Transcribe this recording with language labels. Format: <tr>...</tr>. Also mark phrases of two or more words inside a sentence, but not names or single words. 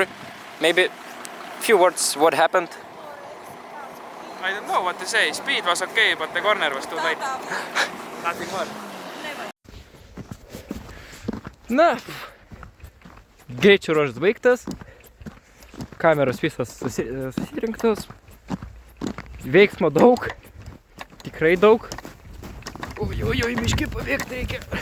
<en>Maybe few words what happened? I don't know what to say. Speed was okay, but the corner was too tight. Nothing more.</en> <lt>Na, greičio ruošas baigtas, kameros visos susirinktos, veiksmo daug, tikrai daug. Oi, miškį pabėgti reikia.</lt>